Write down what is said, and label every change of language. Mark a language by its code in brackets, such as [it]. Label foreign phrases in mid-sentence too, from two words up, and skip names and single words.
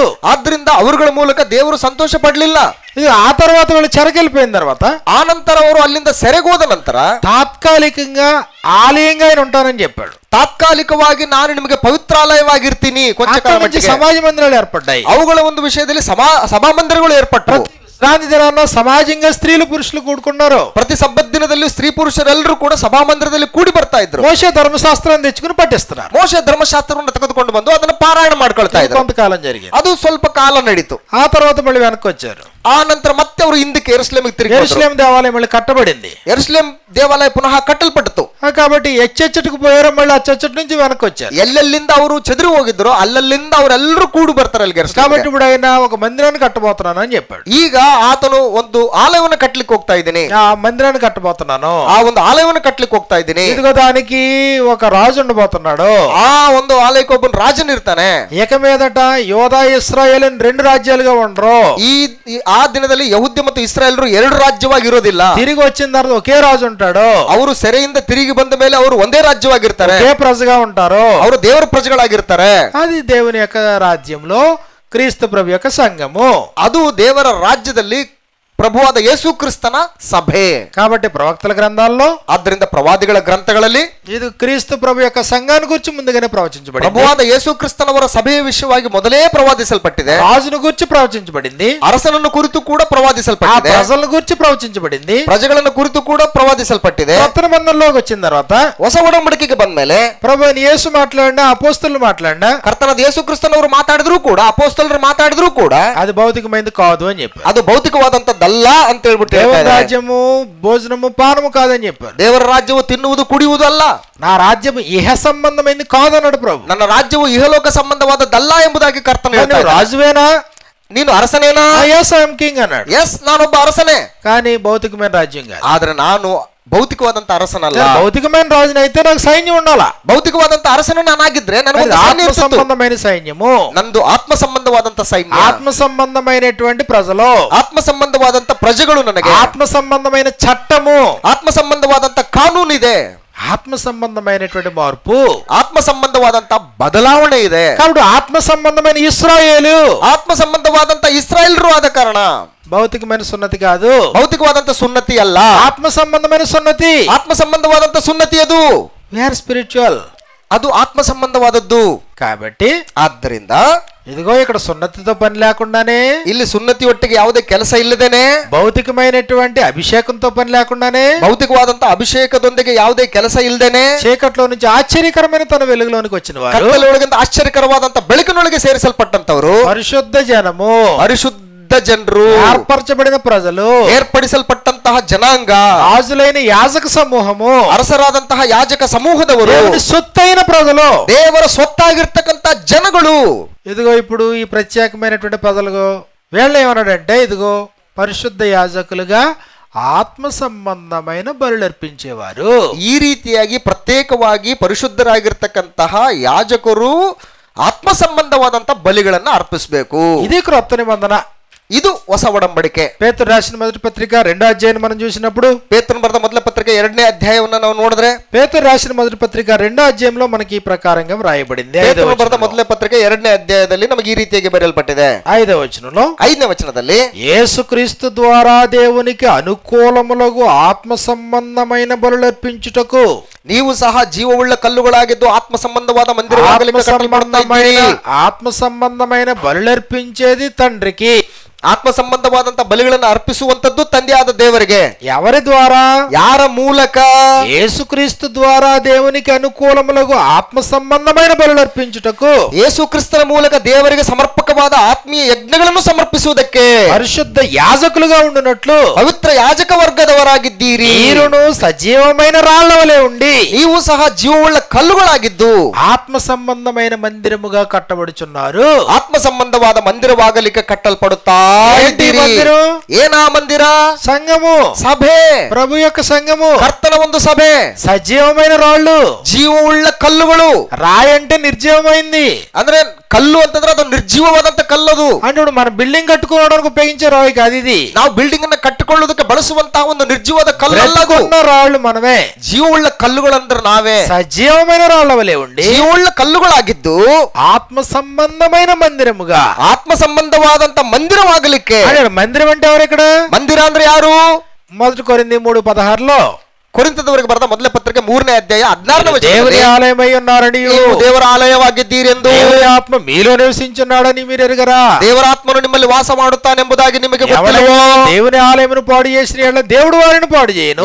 [kn] ಆದ್ರಿಂದ ಅವರುಗಳ ಮೂಲಕ ದೇವರು ಸಂತೋಷ ಪಡ್ಲಿಲ್ಲ. [te] ఇది ఆ తర్వాత వాళ్ళు చెరకెళ్ళిపోయిన తర్వాత, [kn] ಆ ನಂತರ ಅವರು ಅಲ್ಲಿಂದ ಸೆರೆಗೋದ ನಂತರ [te] తాత్కాలికంగా ఆలయంగా ఆయన ఉంటానని చెప్పాడు. [kn] ತಾತ್ಕಾಲಿಕವಾಗಿ ನಾನು ನಿಮಗೆ ಪವಿತ್ರಾಲಯವಾಗಿರ್ತೀನಿ. ಕೊಂಚ ಕಾಲ ಮಟ್ಟಿಗೆ [te] సమాజ మందిరాలు ఏర్పడ్డాయి. [kn] ಅವುಗಳ ಒಂದು ವಿಷಯದಲ್ಲಿ ಸಭಾ ಮಂದಿರಗಳು ಏರ್ಪಟ್ಟವು. [te] విశ్రాంతి దినాల్లో సమాజంగా స్త్రీలు పురుషులు కూడుకున్నారు. [kn] ಪ್ರತಿ ಸಬ್ಬತ್ ದಿನದಲ್ಲಿ ಸ್ತ್ರೀ ಪುರುಷರೆಲ್ಲರೂ ಕೂಡ ಸಭಾ ಮಂದಿರದಲ್ಲಿ ಕೂಡಿ ಬರ್ತಾ ಇದ್ರು. ಮೋಶೆ ಧರ್ಮಶಾಸ್ತ್ರವನ್ನು ತೆಗೆದುಕೊಂಡು ಪಠಿస్తున్నారు. ಮೋಶೆ ಧರ್ಮಶಾಸ್ತ್ರವನ್ನು ತೆಗೆದುಕೊಂಡು ಬಂದು ಅದನ್ನು ಪಾರಾಯಣ ಮಾಡ್ಕೊಳ್ತಾ ಇದ್ರು. [te] కొంతకాలం జరిగింది, [kn] ಅದು ಸ್ವಲ್ಪ ಕಾಲ ನಡೀತು. [te] ఆ తర్వాత మళ్ళీ వెనక్కి వచ్చారు. [kn] ಆ ನಂತರ ಮತ್ತೆ ಅವರು ಹಿಂದಕ್ಕೆ ಯೆರೂಸಲೇಮಿಗೆ ತಿರುಗಿ [te] యెరూషలేం దేవాలయం మళ్ళీ కట్టబడింది. [kn] ಯೆರೂಸಲೇಂ ದೇವಾಲಯ ಪುನಃ ಕಟ್ಟಲ್ಪಟ್ಟಿತು. [te] కాబట్టి ఎచ్చెచ్చటికి పోయారో మళ్ళీ అచ్చెచ్చటి నుంచి వెనక్కి వచ్చారు. [kn] ಎಲ್ಲೆಲ್ಲಿಂದ ಅವರು చెదిరి ಹೋಗಿದ್ರು ಅಲ್ಲಲ್ಲಿಂದ ಅವರೆಲ್ಲರೂ ಕೂಡಿ ಬರ್ತಾರೆ ಅಲ್ಲಿ. [te] కాబట్టి ఇప్పుడు ఆయన ఒక మందిరాన్ని కట్టబోతున్నాను అని చెప్పాడు. [kn] ಈಗ ಆತನು ಒಂದು ಆಲಯವನ್ನು ಕಟ್ಟಲಿಕ್ಕೆ ಹೋಗ್ತಾ ಇದ್ದೀನಿ, [te] ఆ మందిరాన్ని కట్టబోతున్నాను, [kn] ಆ ಒಂದು ಆಲಯವನ್ನು ಕಟ್ಟಲಿಕ್ಕೆ ಹೋಗ್ತಾ ಇದ್ದೀನಿ. [te] ఇదిగో దానికి ఒక రాజు ఉండబోతున్నాడు, [kn] ಆ ಒಂದು ಆಲಯಕ್ಕೆ ಒಬ್ಬ ರಾಜನ್ ಇರ್ತಾನೆ. [te] ఇక మీదట యోధా ఇశ్రాయేల్ అని 2 రాజ్యాలుగా ఉండరు. [kn] ಆ ದಿನದಲ್ಲಿ ಯಹೂದ್ಯ ಮತ್ತು ಇಸ್ರಾಯೇಲರು 2 ರಾಜ್ಯವಾಗಿ ಇರೋದಿಲ್ಲ. [te] తిరిగి వచ్చిన తర్వాత ఒకే రాజు ఉంటాడు. [kn] ಅವರು ಸೆರೆಯಿಂದ ತಿರುಗಿ ಬಂದ ಮೇಲೆ ಅವರು ಒಂದೇ ರಾಜ್ಯವಾಗಿರ್ತಾರೆ, [te] ఒకే ప్రజగా ఉంటారు, [kn] ಅವರು ದೇವರ ಪ್ರಜೆಗಳಾಗಿರ್ತಾರೆ. [te] అది దేవుని యొక్క రాజ్యంలో క్రీస్తు ప్రభు యొక్క సంఘము. [kn] ಅದು ದೇವರ ರಾಜ್ಯದಲ್ಲಿ ಪ್ರಭುವಾದ ಯೇಸು ಕ್ರಿಸ್ತನ ಸಭೆ. [te] కాబట్టి ప్రవక్తల గ్రంథాల్లో, [kn] ಆದ್ದರಿಂದ ಪ್ರವಾದಿಗಳ ಗ್ರಂಥಗಳಲ್ಲಿ [te] ఇది క్రీస్తు ప్రభు యొక్క సంఘాన్ని గురించి ముందుగానే ప్రవచించబడింది. [kn] ಪ್ರಭುವಾದ ಯೇಸು ಕ್ರಿಸ್ತನವರ ಸಭೆಯ ವಿಷಯವಾಗಿ ಮೊದಲೇ ಪ್ರವಾದಿಸಲ್ಪಟ್ಟಿದೆ. [te] రాజును గురించి ప్రవచించబడింది, [kn] ಅರಸನನ್ನು ಕುರಿತು ಕೂಡ ಪ್ರವಾದಿಸಲ್ಪಟ್ಟಿದೆ, [te] ప్రజలను గురించి ప్రవచించబడింది, [kn] ಪ್ರಜೆಗಳನ್ನು ಕುರಿತು ಕೂಡ ಪ್ರವಾದಿಸಲ್ಪಟ್ಟಿದೆ. [te] కొత్త నిబంధనలోకి వచ్చిన తర్వాత, [kn] ಹೊಸ ಒಡಂಬಡಿಕೆಗೆ ಬಂದ್ಮೇಲೆ [te] ప్రభు యేసు మాట్లాడినా, అపోస్తలులు మాట్లాడినా, [kn] ಕರ್ತನಾದ ಯೇಸು ಕ್ರಿಸ್ತನವರು ಮಾತಾಡಿದ್ರು ಕೂಡ, ಅಪೊಸ್ತಲರು ಮಾತಾಡಿದ್ರು ಕೂಡ [te] అది భౌతికమైనది కాదు అని చెప్పారు. [kn] ಅದು ಭೌತಿಕವಾದಂತದ್ದಲ್ಲ ಅಂತ ಹೇಳ್ಬಿಟ್ಟು [te] దేవర రాజ్యము భోజనము పానము కాదని చెప్పారు. [kn] ದೇವರ ರಾಜ್ಯವು ತಿನ್ನುವುದು ಕುಡಿಯುವುದು ಅಲ್ಲ, [te] నా రాజ్యము ఇహ సంబంధమైనది కాదన్నాడు ప్రభు. [kn] ನನ್ನ ರಾಜ್ಯವು ಇಹಲೋಕ ಸಂಬಂಧವಾದದ್ದಲ್ಲ ಎಂಬುದಾಗಿ ಕರ್ತನ ಹೇಳ್ತಾನೆ. [te] రాజువేనా, [kn] ನೀನು ಅರಸನೇನಾ? [en] yes I am king అన్నాడు. [kn] ಎಸ್, ನಾನೊಬ್ಬ ಅರಸನೇ, [te] కానీ భౌతికమైన రాజ్యం కాదు. [kn] ಆದ್ರೆ ನಾನು ಭೌತಿಕವಾದಂತ ಅರಸನಲ್ಲ. [te] భౌతికమైన రాజునైతే నాకు సైన్యం ఉండాలా. [kn] ಭೌತಿಕವಾದಂತ ಅರಸನು ನಾನಾಗಿದ್ರೆ ನನಗೆ [te] ఆత్మ సంబంధమైన సైన్యము, [kn] ನಂದು ಆತ್ಮ ಸಂಬಂಧವಾದಂತ ಸೈನ್ಯ, [te] ఆత్మ సంబంధమైనటువంటి ప్రజలు, [kn] ಆತ್ಮ ಸಂಬಂಧವಾದಂತ ಪ್ರಜೆಗಳು, ನನಗೆ [te] ఆత్మ సంబంధమైన చట్టము, [kn] ಆತ್ಮ ಸಂಬಂಧವಾದಂತ ಕಾನೂನು ಇದೆ, [te] ఆత్మ సంబంధమైనటువంటి మార్పు, [kn] ಆತ್ಮ ಸಂಬಂಧವಾದಂತ ಬದಲಾವಣೆ ಇದೆ. [te] కాబట్టి ఆత్మ సంబంధమైన ఇశ్రాయేలు, [kn] ಆತ್ಮ ಸಂಬಂಧವಾದಂತ ಇಸ್ರಾಯೇಲರು ಆದ ಕಾರಣ [te] భౌతికమైన సున్నతి కాదు, [kn] ಭೌತಿಕವಾದಂತ ಸುನ್ನತಿ ಅಲ್ಲ, [te] ఆత్మ సంబంధమైన సున్నతి. [kn] ಆತ್ಮ ಸಂಬಂಧವಾದಂತ ಸುನ್ನತಿ ಅದು. [en] we are spiritual, [kn] ಅದು ಆತ್ಮ ಸಂಬಂಧವಾದದ್ದು. [te] కాబట్టి [kn] ಆದ್ದರಿಂದ [te] ఇదిగో ఇక్కడ సున్నతితో పని లేకుండానే, [kn] ಇಲ್ಲಿ ಸುನ್ನತಿ ಒಟ್ಟಿಗೆ ಯಾವುದೇ ಕೆಲಸ ಇಲ್ಲದೇನೆ, [te] భౌతికమైనటువంటి అభిషేకంతో పని లేకుండానే, [kn] ಭೌತಿಕವಾದಂತ ಅಭಿಷೇಕದೊಂದಿಗೆ ಯಾವುದೇ ಕೆಲಸ ಇಲ್ಲದೇನೆ [te] చీకట్లో నుంచి ఆశ్చర్యకరమైన తన వెలుగులోనికి వచ్చిన వారు, [kn] ಕತ್ತಲೊಳಗಿಂದ ಆಶ್ಚರ್ಯಕರವಾದಂತ ಬೆಳಕಿನೊಳಗೆ ಸೇರಿಸಲ್ಪಟ್ಟಂತವರು, [te] పరిశుద్ధ జనము, [kn] ಪರಿಶುದ್ಧ ಜನರು, [te] ఏర్పరచబడిన ప్రజలు, [kn] ಏರ್ಪಡಿಸಲ್ಪಟ್ಟಂತಹ ಜನಾಂಗ, [te] రాజులైన యాజక సమూహము, [kn] ಅರಸರಾದಂತಹ ಯಾಜಕ ಸಮೂಹದವರು, [te] దేవుని సొత్తైన ప్రజలు, [kn] ದೇವರ ಸ್ವತ್ತಾಗಿರ್ತಕ್ಕಂಥ ಜನಗಳು. [te] ఇదిగో ఇప్పుడు ఈ ప్రత్యేకమైనటువంటి ప్రజలు వీళ్ళు ఏమన్నాడంటే, ఇదిగో పరిశుద్ధ యాజకులుగా ఆత్మ సంబంధమైన బలులు అర్పించేవారు. [kn] ಈ ರೀತಿಯಾಗಿ ಪ್ರತ್ಯೇಕವಾಗಿ ಪರಿಶುದ್ಧರಾಗಿರ್ತಕ್ಕಂತಹ ಯಾಜಕರು ಆತ್ಮ ಸಂಬಂಧವಾದಂತ ಬಲಿಗಳನ್ನ ಅರ್ಪಿಸಬೇಕು. [te] ఇది క్రొత్త నిబంధన. [kn] ಇದು ಹೊಸ ಒಡಂಬಡಿಕೆ. [te] పేతురు రాసిన మొదటి పత్రిక 2వ అధ్యాయం మనం చూసినప్పుడు, [kn] ಪೇತ್ರನು ಬರೆದ ಮೊದಲ ಪತ್ರಿಕೆ 2ನೇ ಅಧ್ಯಾಯವನ್ನು ನಾವು ನೋಡಿದ್ರೆ, [te] పేతురు రాసిన మొదటి పత్రిక 2వ అధ్యాయంలో మనకి ఈ ప్రకారంగా వ్రాయబడింది. [kn] ಪೇತ್ರನು ಬರೆದ ಮೊದಲ ಪತ್ರಿಕೆ 2ನೇ ಅಧ್ಯಾಯದಲ್ಲಿ ನಮಗೆ ಈ ರೀತಿಯಾಗಿ ಬರೆಯಲ್ಪಟ್ಟಿದೆ. [te] 5వ వచనంలో, [kn] 5ನೇ ವಚನದಲ್ಲಿ, [te] యేసుక్రీస్తు ద్వారా దేవునికి అనుకూలములకు ఆత్మ సంబంధమైన బలులు అర్పించుటకు [kn] ನೀವು ಸಹ ಜೀವವುಳ್ಳ ಕಲ್ಲುಗಳಾಗಿದ್ದು ಆತ್ಮ ಸಂಬಂಧವಾದ [te] ఆత్మ సంబంధమైన బలులు అర్పించేది తండ్రికి, [kn] ಆತ್ಮ ಸಂಬಂಧವಾದಂತ ಬಲಿಗಳನ್ನು ಅರ್ಪಿಸುವಂತದ್ದು ತಂದೆಯಾದ ದೇವರಿಗೆ. [te] ఎవరి ద్వారా? [kn] ಯಾರ ಮೂಲಕ? [te] యేసుక్రీస్తు ద్వారా దేవునికి అనుకూలములకు ఆత్మ సంబంధమైన బలులు అర్పించుటకు, [kn] ಯೇಸು ಕ್ರಿಸ್ತನ ಮೂಲಕ ದೇವರಿಗೆ ಸಮರ್ಪಕವಾದ ಆತ್ಮೀಯ ಯಜ್ಞಗಳನ್ನು ಸಮರ್ಪಿಸುವುದಕ್ಕೆ [te] పరిశుద్ధ యాజకులుగా ఉండునట్లు [kn] ಪವಿತ್ರ ಯಾಜಕ ವರ್ಗದವರಾಗಿದ್ದೀರಿ. [te] మీరును సజీవమైన రాళ్ల వలె ఉండి [kn] ನೀವು ಸಹ ಜೀವವುಳ್ಳ ಕಲ್ಲುಗಳಾಗಿದ್ದು [te] ఆత్మ సంబంధమైన మందిరముగా కట్టబడుచున్నారు. [kn] ಆತ್ಮ ಸಂಬಂಧವಾದ ಮಂದಿರವಾಗಲಿಕ್ಕೆ ಕಟ್ಟಲ್ಪಡುತ್ತಾ ಇದ್ದೀರಿ. ಏನಾ ಮಂದಿರ? [te] సంఘము, [kn] ಸಭೆ, [te] ప్రభు యొక్క సంఘము, [kn] ಕರ್ತನ ಒಂದು ಸಭೆ, [te] సజీవమైన రాళ్ళు, [kn] ಜೀವವುಳ್ಳ ಕಲ್ಲುಗಳು. [te] రాయి అంటే నిర్జీవమైంది. [kn] ಅಂದ್ರೆ ಕಲ್ಲು ಅಂತಂದ್ರೆ ಅದು ನಿರ್ಜೀವವಾದಂತ ಕಲ್ಲದು. [te] అంటే ఇప్పుడు మన బిల్డింగ్ కట్టుకోవడానికి ఉపయోగించే రాయి కాదు ఇది. [kn] ನಾವು ಬಿಲ್ಡಿಂಗ್ ಅನ್ನ ಕಟ್ಟಿಕೊಳ್ಳುವುದಕ್ಕೆ ಬಳಸುವಂತಹ ಒಂದು ನಿರ್ಜೀವದ ಕಲ್ಲು ಅಲ್ಲ ಅದು. [te] రాళ్ళు మనమే. [kn] ಜೀವವುಳ್ಳ ಕಲ್ಲುಗಳಂದ್ರೆ ನಾವೇ. [te] సజీవమైన రాళ్ల వలె ఉండి [kn] ಜೀವವುಳ್ಳ ಕಲ್ಲುಗಳಾಗಿದ್ದು [te] ఆత్మ సంబంధమైన మందిరముగా, [kn] ಆತ್ಮ ಸಂಬಂಧವಾದಂತ ಮಂದಿರವಾಗಲಿಕ್ಕೆ. [te] మందిరం అంటే ఎవరు ఇక్కడ? [kn] ಮಂದಿರ ಅಂದ್ರೆ ಯಾರು? [te] 1 కొరింథీ 3:16లో [kn] ಕೊರಿಂಥದವರಿಗೆ ಬರೆದ ಮೊದಲ ಪತ್ರಿಕೆ 3ನೇ ಅಧ್ಯಾಯ 16ನೇ ವಚನ, [te] దేవుని ఆలయమై ఉన్నారని, [kn] ನೀವು ದೇವರ ಆಲಯವಾಗಿದ್ದೀರಿ ಎಂದು, [te] దేవుని ఆత్మ మీలో నివసించున్నాడని మీరు ఎరుగరా? [kn] ದೇವರ ಆತ್ಮನು ನಿಮ್ಮಲ್ಲಿ ವಾಸ ಮಾಡುತ್ತಾನೆಂಬುದಾಗಿ ನಿಮಗೆ ಗೊತ್ತಿಲ್ಲವೋ? [te] దేవుని ఆలయమును పాడు చేసిన యెడల దేవుడు వారిని పాడు చేయను.